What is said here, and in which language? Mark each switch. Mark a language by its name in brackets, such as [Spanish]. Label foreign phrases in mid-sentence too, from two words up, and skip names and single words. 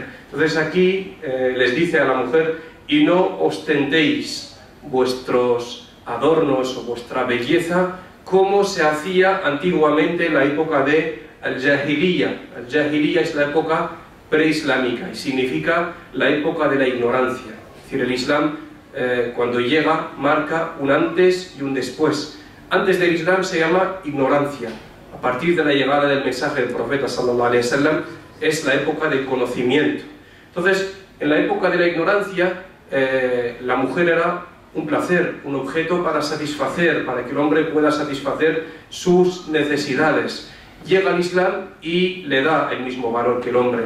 [Spanish] Entonces aquí les dice a la mujer: y no ostentéis vuestros adornos o vuestra belleza como se hacía antiguamente en la época de al-Jahiliya. Al-Jahiliya es la época preislámica y significa la época de la ignorancia. Es decir, el Islam cuando llega marca un antes y un después. Antes del Islam se llama ignorancia. A partir de la llegada del mensaje del profeta [Arabic] صلى الله عليه وسلم [Spanish] es la época del conocimiento. Entonces, en la época de la ignorancia la mujer era un placer, un objeto para satisfacer, para que el hombre pueda satisfacer sus necesidades. Llega el Islam y le da el mismo valor que el hombre.